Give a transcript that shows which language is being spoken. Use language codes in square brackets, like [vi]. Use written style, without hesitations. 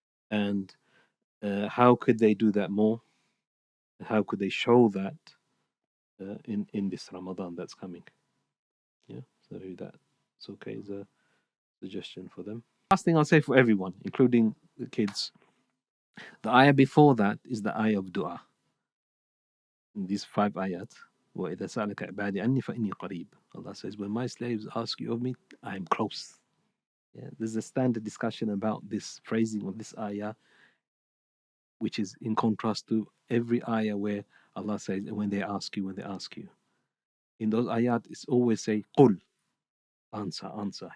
[en] And how could they do that more? How could they show that in this Ramadan that's coming? Yeah. So that's okay as a suggestion for them. Last thing I'll say for everyone, including the kids, the ayah before that is the ayah of dua. In these 5 ayat, [ar] وَإِذَا سَأَلَكَ عِبَادِي عَنِّي فَإِنِّي قَرِيبٌ. [en] Allah says, when my slaves ask you of me, I am close. Yeah, there's a standard discussion about this phrasing of this ayah, which is in contrast to every ayah where Allah says, when they ask you. In those ayat, it's always say, قُل, answer.